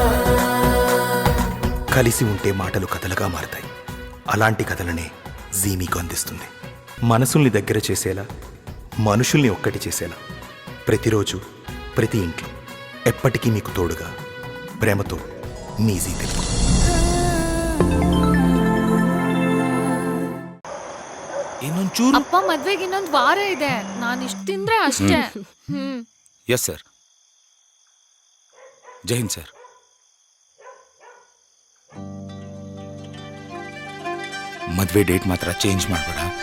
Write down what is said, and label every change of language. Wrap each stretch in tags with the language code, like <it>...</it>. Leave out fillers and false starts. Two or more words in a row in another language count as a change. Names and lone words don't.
<te>కలిసి ఉంటే మాటలు కథలుగా మారతాయి. అలాంటి కథలనే జీ మీకు అందిస్తుంది. మనసుల్ని దగ్గర చేసేలా, మనుషుల్ని ఒక్కటి చేసేలా, ప్రతిరోజు ప్రతి ఇంట్లో ఎప్పటికీ మీకు తోడుగా, ప్రేమతో మీ జీ తెలుగు.</te> <kn>ಅಪ್ಪ ಮದ್ವೆಗೆ ಇನ್ನೊಂದು ವಾರ ಇದೆ. ನಾನು ಇಷ್ಟು ತಿಂದ್ರೆ ಅಷ್ಟೇ.</kn> <en>yes sir.</en> <hi>जय हिंद</hi> <en>ಸರ್.</en> <kn>ಮದ್ವೆ ಡೇಟ್ ಮಾತ್ರ ಚೇಂಜ್ ಮಾಡಬೇಡ.</kn>